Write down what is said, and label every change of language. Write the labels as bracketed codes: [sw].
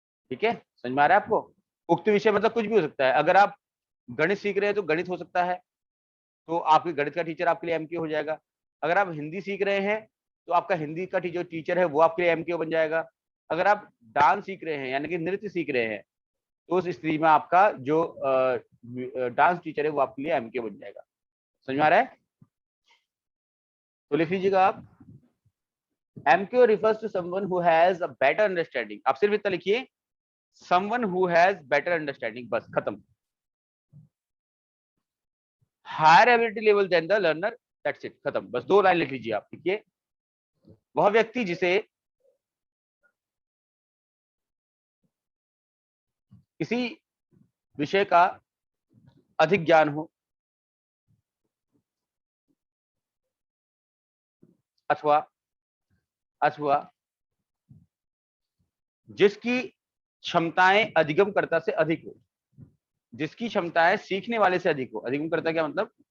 [hi] ठीक है, समझ में आ रहा है आपको? उक्त विषय मतलब कुछ भी हो सकता है। अगर आप गणित सीख रहे हैं तो गणित हो सकता है, तो आपके गणित का टीचर आपके लिए MKO हो जाएगा। अगर आप हिंदी सीख रहे हैं तो आपका हिंदी का टीचर है वो आपके लिए MKO बन जाएगा। अगर आप डांस सीख रहे हैं यानी कि नृत्य सीख रहे हैं, तो उस स्थिति में आपका जो डांस टीचर है वो आपके लिए MKO बन जाएगा। समझ में आ रहा है? तो लिख लीजिएगा आप, [en] MKO refers to someone who has a better understanding। [hi] आप सिर्फ इतना लिखिए, [en] someone who has better understanding, [hi] बस खत्म। [en] higher ability level than the learner, that's it, [hi] खत्म। बस 2 लाइन लिख लीजिए आप। लिखिए, वह व्यक्ति जिसे किसी विषय का अधिक ज्ञान हो अथवा जिसकी क्षमताएं अधिगमकर्ता से अधिक हो, जिसकी क्षमताएं सीखने वाले से अधिक हो। अधिगमकर्ता क्या मतलब?